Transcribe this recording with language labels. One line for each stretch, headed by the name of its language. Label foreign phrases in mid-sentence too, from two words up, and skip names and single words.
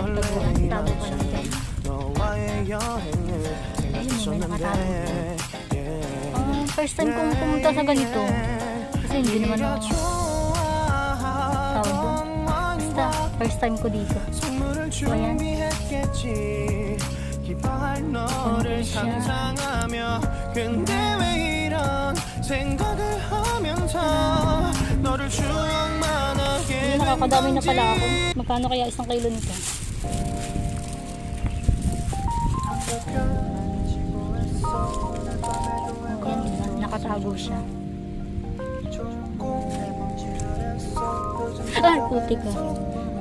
Filipino: Tago pa lang dyan. Ayun, may nakatago.
English: First time
Filipino: kong pumunta sa ganito. Kasi hindi naman ako tawag doon. Basta,
English: first time
Filipino: ko dito. So, ayan.
Korean: 기뻐할 너를 상상하며 근데 왜 이런 생각을 하면서 너를 추억만 하게
Filipino: Nakakadami na pala ako. Magkano kaya isang kilo nito? Ayan, diba? Nakatago siya. Ay, puti ka.